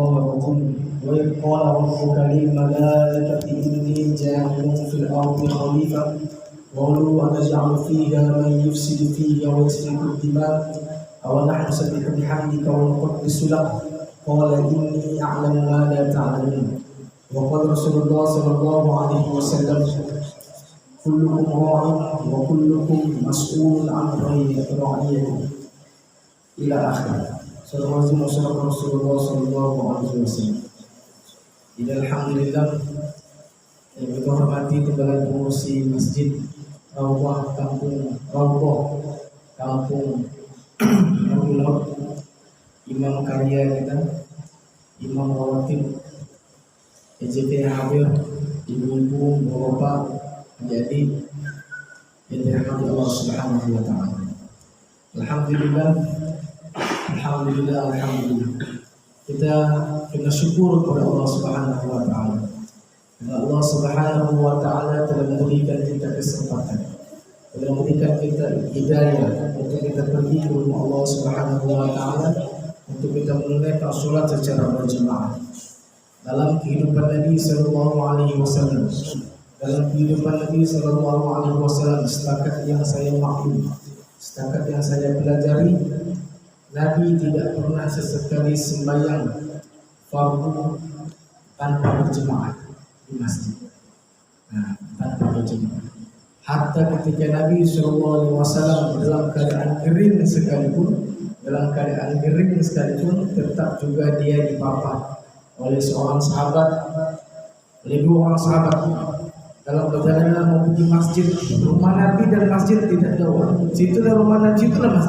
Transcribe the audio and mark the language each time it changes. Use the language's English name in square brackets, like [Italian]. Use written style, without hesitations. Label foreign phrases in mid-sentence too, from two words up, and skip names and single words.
[Arabic] الرجيم وإذ قال ربك للملائكة إني جاعل في الأرض خليفة قالوا أنجعل فيها من يفسد فيها ويسفك الدماء أو نحن نسبح بحمدك ونقدس لك قال إني أعلم ما لا تعلمون وقال رسول الله صلى الله عليه وسلم كلكم راع وكلكم مسؤول عن رعيته إلى آخره. Saudara رسول الله صلى الله عليه وسلم. [Malay] Alhamdulillah yang kita hormati Timbalan Pengurusi Masjid Rawdah Kampung Nurul Imam karya kita, Imam Rawatib, EJP hadir, ibu-ibu, bapak, jadi yang dirahmati Allah [Arabic] سبحانه وتعالى. [Malay] Alhamdulillah. Kita kena syukur kepada Allah [Arabic] سبحانه وتعالى. [Malay] Karena Allah [Arabic] سبحانه وتعالى [Malay] telah memberikan kita kesempatan, telah memberikan kita hidayah untuk kita pergi ke rumah Allah [Arabic] سبحانه وتعالى [Malay] untuk kita menunaikan salat secara berjemaah. Dalam kehidupan Nabi [Arabic] صلى الله عليه وسلم, [Malay] setakat yang saya maklum, setakat yang saya pelajari, Nabi tidak pernah sesekali sembahyang fardu tanpa berjemaah di masjid. Tanpa berjemaah. Hatta ketika Nabi SAW dalam keadaan kering sekalipun, tetap juga dia dipapah oleh dua orang sahabat dalam perjalanan mau pergi masjid. Rumah Nabi dan masjid tidak jauh. Situlah rumah Nabi, situlah masjid.